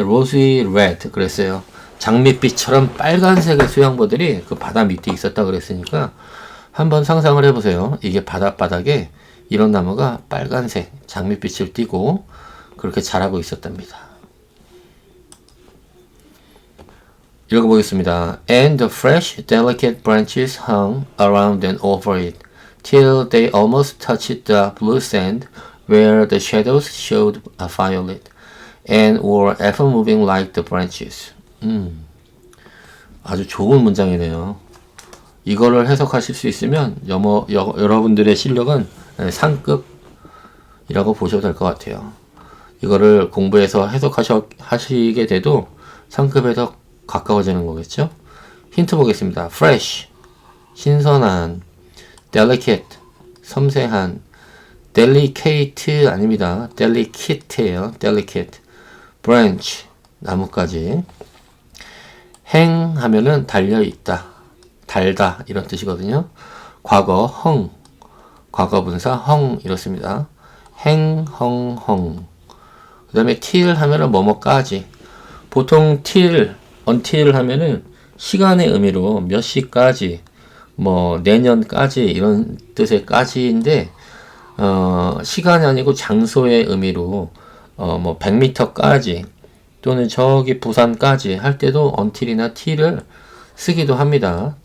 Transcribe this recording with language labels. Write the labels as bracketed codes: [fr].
[ko] 로지 레드 그랬어요. 장밋빛처럼 빨간색의 수양버들이 그 바다 밑에 있었다 그랬으니까 한번 상상을 해보세요. 이게 바닷바닥에 이런 나무가 빨간색 장밋빛을 띠고 그렇게 자라고 있었답니다. 읽어보겠습니다. [en] And the fresh, delicate branches hung around and over it, till they almost touched the blue sand, where the shadows showed a violet, and were ever moving like the branches. [ko] 아주 좋은 문장이네요. 이거를 해석하실 수 있으면 여러분들의 실력은 상급이라고 보셔도 될 것 같아요. 이거를 공부해서 해석하시게 돼도 상급에 더 가까워지는 거겠죠? 힌트 보겠습니다. fresh, 신선한, delicate, 섬세한, delicate 아닙니다. delicate예요. [en] delicate, branch, [ko] 나무까지. hang 하면은 달려있다, 달다 이런 뜻이거든요. 과거 hung, 과거분사 hung 이렇습니다. [en] hang, hung, hung. [ko] 그 다음에 till 하면은 뭐뭐까지. 보통 till, until 하면은 시간의 의미로 몇 시까지, 뭐 내년까지 이런 뜻의 까지인데 시간이 아니고 장소의 의미로 뭐 100m까지 또는 저기 부산까지 할 때도 until이나 till을 쓰기도 합니다.